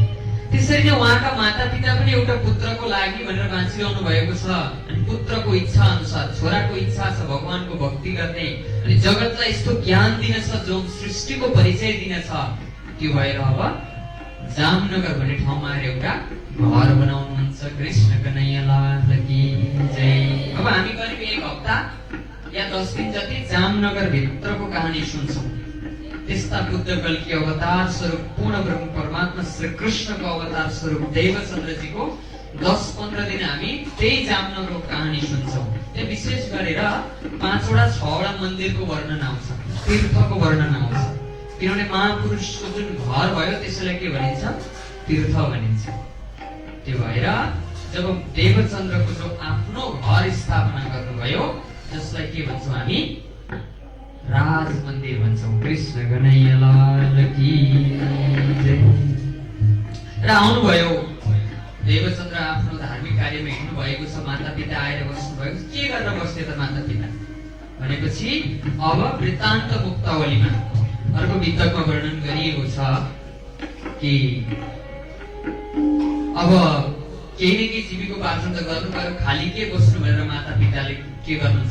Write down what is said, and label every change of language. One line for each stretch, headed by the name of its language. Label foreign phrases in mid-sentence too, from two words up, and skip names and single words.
Nepali: त्यसरी नै उहाँका माता पिता पनि एउटा पुत्रको लागि भनेर बाँचिरहनु भएको छ। अनि पुत्रको इच्छा अनुसार, छोराको इच्छा छ भगवानको भक्ति गर्ने, अनि जगतलाई यस्तो ज्ञान दिन छ जो सृष्टिको परिचय दिन छ। त्यो भएर अब जामनगर भन्ने ठाउँमा आएर एउटा घर बनाउनुहुन्छ।
Hindi: कृष्ण कन्हैया लाल की जय।
Nepali: अब हामी करिब 1 हप्ता या 10 दिन जति जामनगर भित्रको कहानी सुन्छौँ। त्यस्ता बुद्ध कल्की अवतार स्वरूप पूर्ण ब्रह्म परमात्मा श्री कृष्णको अवतार स्वरूप देवचन्द्रजीको 10-15 दिन हामी त्यही जामनगरको कहानी सुन्छौँ। त्यो विशेष गरेर 5वटा 6वटा मन्दिरको वर्णन आउँछ, तीर्थको वर्णन आउँछ। किनभने महापुरुषको जुन घर भयो त्यसैलाई के भनिन्छ? तीर्थ भनिन्छ। त्यो भएर जब देवचन्द्रको जो आफ्नो घर स्थापना गर्नुभयो जसलाई के भन्छौँ हामी? राज मन्दिर भन्छौँ।
Hindi: कृष्ण कन्हैया लाल की जय।
Nepali: र आउनुभयो देवचन्द्र आफ्नो धार्मिक कार्यमा हिँड्नु भएको छ। माता पिता आएर बस्नु भएको छ। के गर्न बस्थे त माता पिता भनेपछि अब वृत्तान्त मुक्तावलीमा अर्को वितकमा वर्णन गरिएको छ कि अब केही न केही जीविकोपार्जन त गर्नु पर्यो, खाली के बस्नु भनेर माता पिताले के गर्नुहुन्छ?